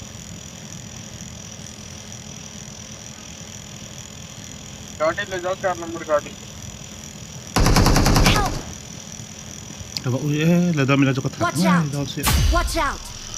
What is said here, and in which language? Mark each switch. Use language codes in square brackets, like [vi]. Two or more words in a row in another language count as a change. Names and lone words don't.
[hi] गाड़ी ले जाओ 4 नंबर गाड़ी [en] Help. [tl] Diba, uy, ladami na dyan ka [en] Watch [tl] tayo. [en] out. [tl] Ay, dahil siya. [en] Watch out.